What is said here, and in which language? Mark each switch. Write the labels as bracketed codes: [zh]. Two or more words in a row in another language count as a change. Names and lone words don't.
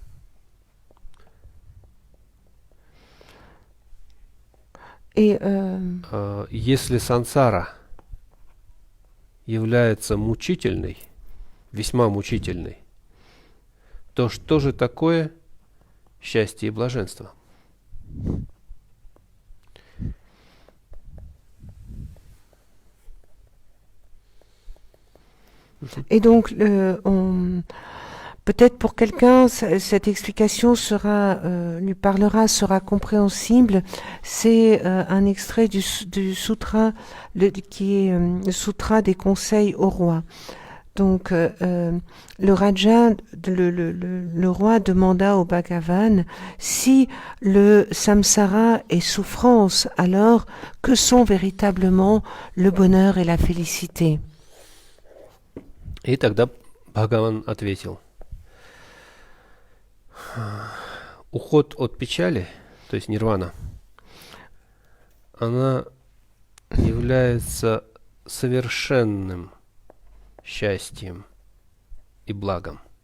[ru] Если сансара является мучительной, весьма мучительной, то что же такое счастье и блаженство? [fr] Et donc, peut-être pour quelqu'un, cette explication lui parlera, sera compréhensible. C'est un extrait du sutra, qui est le sutra des conseils au roi. Donc, le Raja, le roi demanda au Bhagavan si le samsara est souffrance, alors que sont véritablement le bonheur et la félicité? [ru] И тогда Бхагаван ответил: уход от печали, то есть нирвана, она является совершенным счастьем и благом.